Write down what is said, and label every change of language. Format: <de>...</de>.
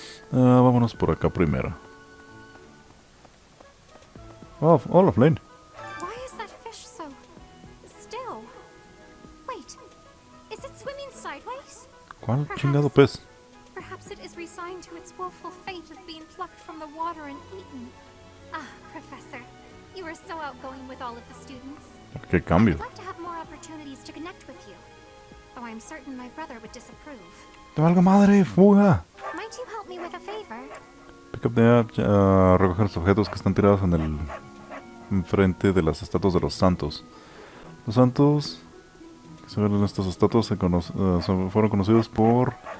<es>Vámonos por acá primero. Oh, hola, Flynn.</es> <en>Why is that fish so still? Wait, is it swimming sideways?</en> <es>¿Cuál chingado pez?</es> <en>Perhaps it is resigned to its woeful fate of being plucked from the water and eaten. Ah, Professor, you are so outgoing with all of the students.</en> <es>¿Qué cambio?</es> <en>I'd like to have more opportunities to connect with you, though I'm certain my brother would disapprove.</en> <es>¡Te valga madre! ¡Fuga!</es> <en>Might you help me with a favor? Pick up the app.</en> <es>Recoger los objetos que están tirados en el... enfrente de las estatuas de los santos. Los santos... que se ven en estas estatuas fueron conocidos por...</es>